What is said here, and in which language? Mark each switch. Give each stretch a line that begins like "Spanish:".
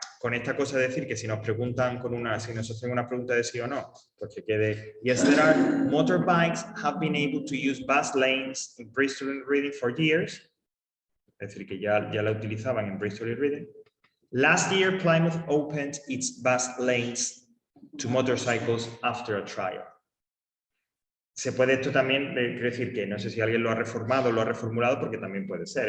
Spanish: Con esta cosa de decir que si nos preguntan si nos hacen una pregunta de sí o no, pues que quede
English: yes, there are. Motorbikes have been able to use bus lanes in Bristol and Reading for years.
Spanish: Es decir, que ya la utilizaban en Bristol y Reading.
English: Last year, Plymouth opened its bus lanes to motorcycles after a trial.
Spanish: Se puede esto también, quiero decir que no sé si alguien lo ha reformado o lo ha reformulado, porque también puede ser.